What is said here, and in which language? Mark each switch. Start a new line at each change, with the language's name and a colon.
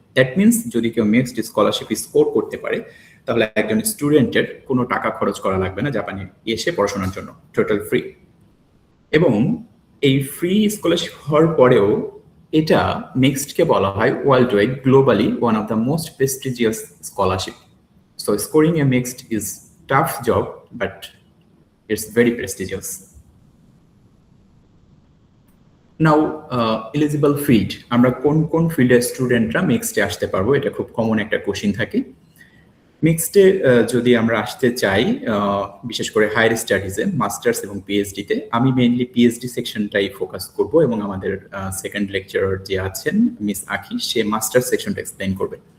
Bangla: That means যদি কেউ mixed scholarship score করতে পারে তাহলে একজন স্টুডেন্টের কোনো টাকা খরচ করা লাগবে না জাপানে এসে পড়াশোনার জন্য, টোটাল ফ্রি। এবং এই ফ্রি স্কলারশিপ হওয়ার পরেও এটা মিক্সডকে বলা হয়
English: World wide globally one of the most prestigious scholarship. So scoring a MEXT is tough job, but it's very prestigious. Now, eligible field,
Bangla: আমরা কোন ফিল্ডের স্টুডেন্টরা মিক্সডে আসতে পারবো, এটা খুব কমন একটা কোশ্চেন থাকে। মিক্সডে যদি আমরা আসতে চাই, বিশেষ করে হায়ার স্টাডিজে মাস্টার্স এবং পিএইচডিতে, আমি মেইনলি পিএইচডি সেকশনটাই ফোকাস করব, এবং আমাদের সেকেন্ড লেকচারার যে আছেন মিস আখি, সে মাস্টার্স সেকশনটা এক্সপ্লেইন করবে।